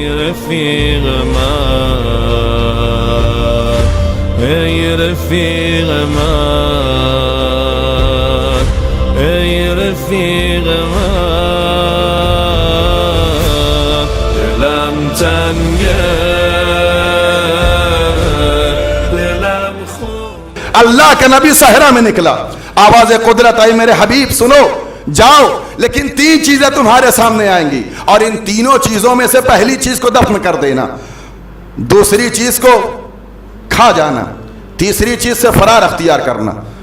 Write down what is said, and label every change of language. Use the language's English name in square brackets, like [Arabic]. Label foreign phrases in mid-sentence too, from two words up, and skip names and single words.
[Persian] رفیق من، ای رفیق من، ای رفیق من، دلم تنگه دلم خون. [Urdu] اللہ کا نبی صحرا میں نکلا، آواز قدرت آئی میرے حبیب سنو جاؤ، لیکن 3 چیزیں تمہارے سامنے آئیں گی، اور ان تینوں چیزوں میں سے پہلی چیز کو دفن کر دینا، دوسری چیز کو کھا جانا، تیسری چیز سے فرار اختیار کرنا۔